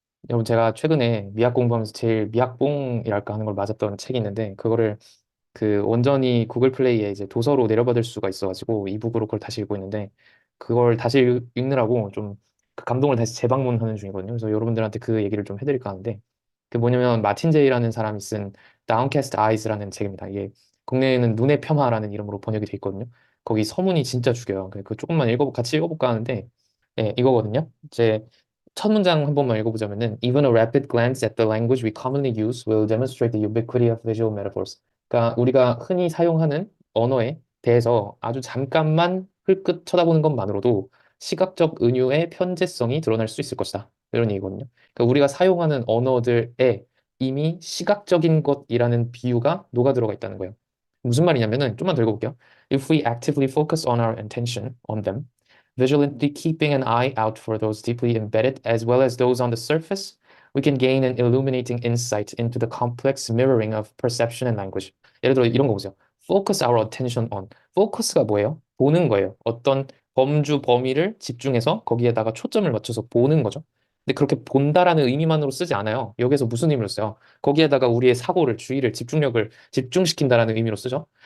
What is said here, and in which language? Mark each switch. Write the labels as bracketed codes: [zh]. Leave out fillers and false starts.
[ko] 여러분, 제가 최근에 미학 공부하면서 제일 미학봉이랄까 하는 걸 맞았던 책이 있는데, 그거를 그 원전이 구글 플레이에 이제 도서로 내려받을 수가 있어가지고 이북으로 그걸 다시 읽고 있는데, 그걸 다시 읽느라고 좀 그 감동을 다시 재방문하는 중이거든요. 그래서 여러분들한테 그 얘기를 좀 해드릴까 하는데, 그 뭐냐면 마틴 제이라는 사람이 쓴 Downcast Eyes라는 책입니다. 이게 국내에는 눈의 폄하라는 이름으로 번역이 돼 있거든요. 거기 서문이 진짜 죽여요. 그 조금만 같이 읽어볼까 하는데, 예, 이거거든요. 이제 첫 문장 한 번만 읽어보자면은 [en] Even a rapid glance at the language we commonly use will demonstrate the ubiquity of visual metaphors. [ko] 그러니까 우리가 흔히 사용하는 언어에 대해서 아주 잠깐만 흘끗 쳐다보는 것만으로도 시각적 은유의 편재성이 드러날 수 있을 것이다. 이런 얘기거든요. 그러니까 우리가 사용하는 언어들에 이미 시각적인 것이라는 비유가 녹아 들어가 있다는 거예요. 무슨 말이냐면은 좀만 더 읽어볼게요. [en] If we actively focus on our attention on them, vigilantly keeping an eye out for those deeply embedded as well as those on the surface, we can gain an illuminating insight into the complex mirroring of perception and language. [ko] 예를 들어 이런 거 보세요. [en] Focus our attention on. [ko] focus가 뭐예요? 보는 거예요. 어떤 범주 범위를 집중해서 거기에다가 초점을 맞춰서 보는 거죠. 근데 그렇게 본다라는 의미만으로 쓰지 않아요. 여기서 무슨 의미로 써요? 거기에다가 우리의 사고를, 주의를, 집중력을 집중시킨다라는 의미로 쓰죠.